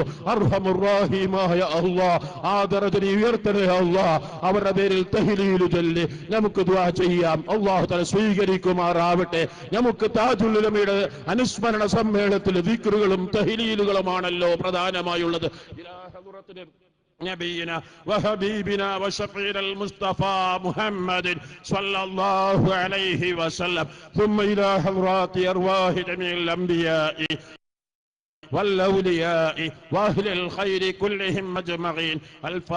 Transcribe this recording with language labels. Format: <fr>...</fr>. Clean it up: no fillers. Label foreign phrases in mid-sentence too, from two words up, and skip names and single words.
<ml>അർഹമുർ-റഹീമായ അല്ലാഹ്, ആ ദറജയെ ഉയർത്തണേ അല്ലാഹ്. അവരുടെ പേരിൽ തഹ്ലീൽ ചൊല്ലി നമുക്ക് ദുആ ചെയ്യാം.</ml> <ar>الله تعالى</ar> <ml>സ്വീകരിക്കുമാറാവട്ടെ. നമുക്ക് താജുൽ ഉലമയുടെ അനുസ്മരണ സമ്മേളനത്തിൽ ദിക്റുകളും തഹ്ലീലുകളുമാണല്ലോ പ്രധാനമായുള്ളത്.</ml> <ar>نبينا وحبيبنا وشفيعنا المصطفى محمد صلى الله عليه وسلم ثم إلى حضرات أرواح جميع الأنبياء والأولياء وأهل الخير كلهم أجمعين.</ar>